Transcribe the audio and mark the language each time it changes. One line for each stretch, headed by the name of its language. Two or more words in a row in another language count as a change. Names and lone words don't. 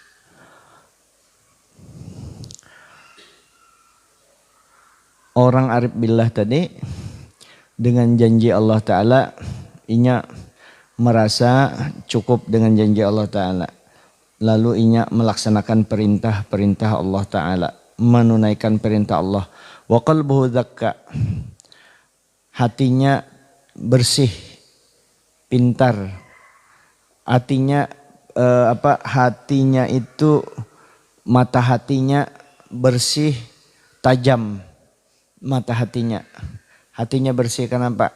Banjar: Orang arif billah tadi dengan janji Allah Ta'ala, inya merasa cukup dengan janji Allah Ta'ala. Lalu inya melaksanakan perintah-perintah Allah Ta'ala.
Indonesian: menunaikan perintah Allah.
Arabic: وقلبه زكي,
Indonesian: hatinya bersih, pintar. Hatinya hatinya itu, mata hatinya bersih, tajam. Mata hatinya bersih. Kenapa?